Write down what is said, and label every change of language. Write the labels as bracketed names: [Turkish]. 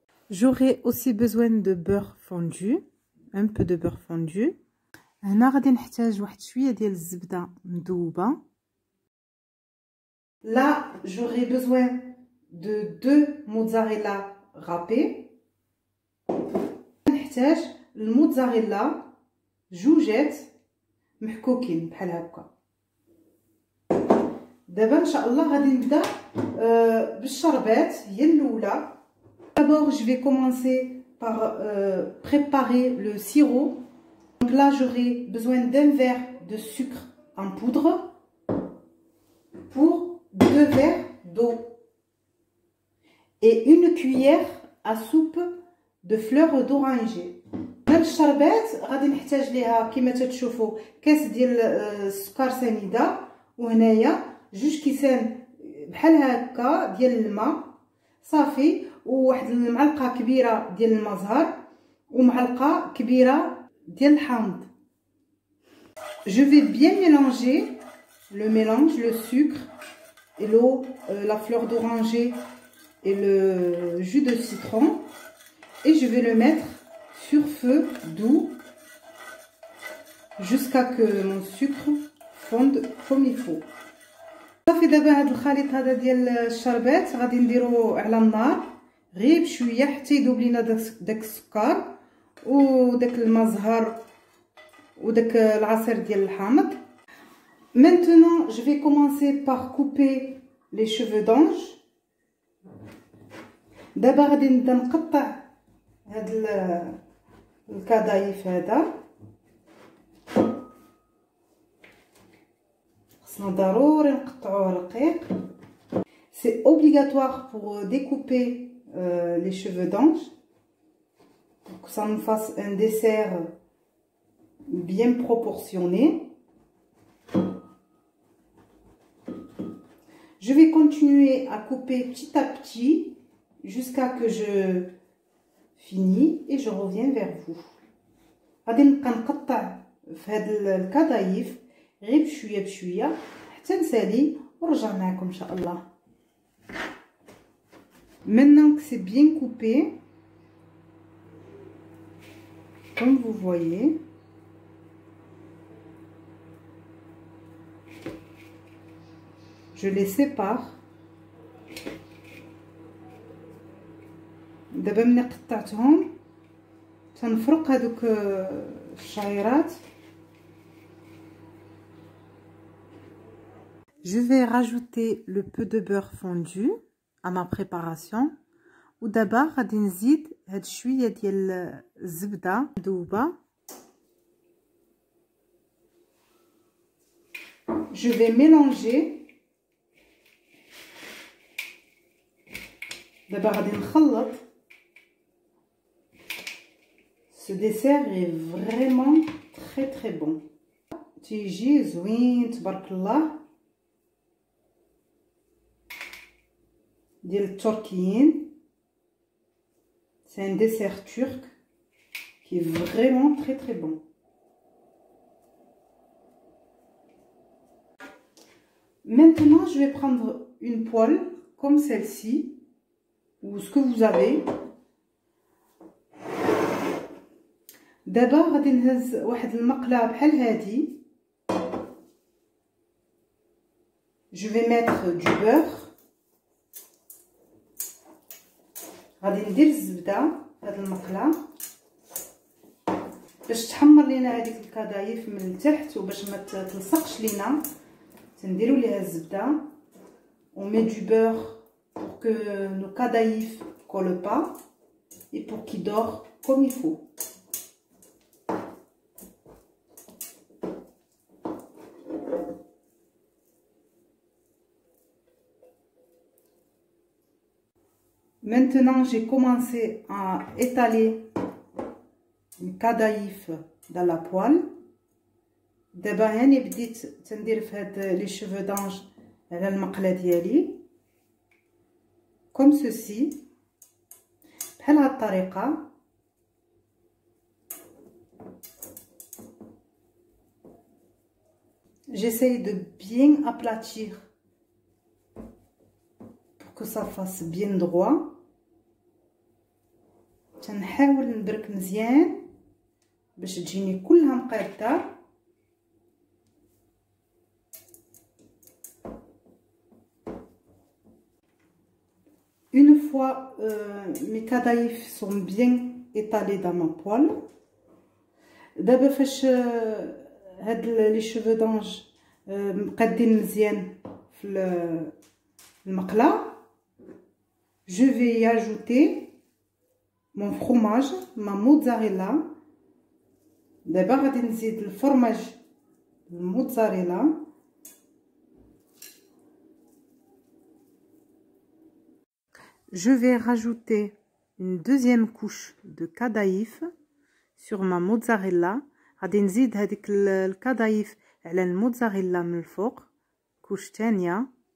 [French] J'aurai aussi besoin de beurre fondu, un peu de beurre fondu. [Arabic] هنا غادي نحتاج واحد شويه ديال الزبده مذوبه. [French] Là, j'aurai besoin de 2 mozzarella râpés. [Arabic] نحتاج الموتزاريلا جوجات محكوكين بحال هكا. دابا ان شاء الله غادي نبدا بالشربات. هي الاولى. [French] D'abord, je vais commencer par préparer le sirop. Donc là, j'aurai besoin d'un verre de sucre en poudre pour 2 verres d'eau et une cuillère à soupe de fleurs d'oranger. [Arabic] هاد الشربات غادي نحتاج ليها كما تتشوفوا كاس ديال السكر سنيده، وهنايا 2 كيسان بحال هكا ديال الماء صافي، وواحد المعلقه كبيره ديال الماء زهر، ومعلقه كبيره ديال الحامض. [French] Je vais bien mélanger le mélange, le sucre et l'eau, la fleur d'oranger et le jus de citron, et je vais le mettre sur feu doux jusqu'à que mon sucre fonde comme il faut. [Arabic] صافي دابا هاد الخليط هذا ديال الشربات غادي نديروه على النار غير بشويه حتى يذوب لينا داك السكر وداك الماء زهر وداك العصير ديال الحامض. [French] Maintenant, je vais commencer par couper les cheveux d'ange. [Arabic] دابا غادي نبدا نقطع هاد الكدايف هذا. خصنا ضروري نقطعوه رقيق. [French] C'est obligatoire pour découper les cheveux d'ange pour que ça nous fasse un dessert bien proportionné. Je vais continuer à couper petit à petit jusqu'à que je finis et je reviens vers vous. [Arabic] غادي نبقى نقطع في هاد الكدايف غير بشويه بشويه حتى نسالي ونرجع معكم ان شاء الله. [French] Maintenant que c'est bien coupé, comme vous voyez, je les sépare. [Arabic] دابا ملي قطعتهم تنفرق هذوك الشعيرات. [French] Je vais rajouter le peu de beurre fondu à ma préparation. [Arabic] ودابا غادي نزيد هاد شويه ديال الزبده مذوبه. [French] Je vais mélanger. [Arabic] دابا غادي نخلط. [French] Ce dessert est vraiment très bon. [Arabic] تيجي زوين تبارك الله ديال التركيين. [French] C'est un dessert turc qui est vraiment très bon. Maintenant, je vais prendre une poêle comme celle-ci ou ce que vous avez. [Arabic] دابا غادي نهز واحد المقله بحال هادي. [French] Je vais mettre du beurre. [Arabic] غادي ندير الزبده هاد المقله باش تحمر لينا هذيك الكدايف من التحت وباش ما تلصقش لينا. تنديروا ليها الزبده. [French] On met du beurre pour que nos cadaïfs collent pas et pour qu'ils dorent comme il faut. Maintenant, j'ai commencé à étaler les cadaïfs dans la poêle. [Arabic] دابا هاني بديت تندير في هاد لي شوفو دانج على المقله ديالي [French] كوم سوسي [Arabic] بحال هاد الطريقه. [French] J'essaye de bien aplatir pour que ça fasse bien droit. [Arabic] تنحاول نبرك مزيان باش تجيني كلها مقاده. [French] Une fois mes cadaïfs sont bien étalés dans ma poêle, [Arabic] دابا فاش هاد لي شوفو دانج مقادين مزيان في المقله, [French] je vais y ajouter mon fromage, ma mozzarella. [Arabic] دابا غادي نزيد الفرماج الموتزاريلا. [French] Je vais rajouter une deuxième couche de cadaïf sur ma mozzarella. [Arabic] غادي نزيد هذيك الكدايف على الموتزاريلا من الفوق كوش تانية.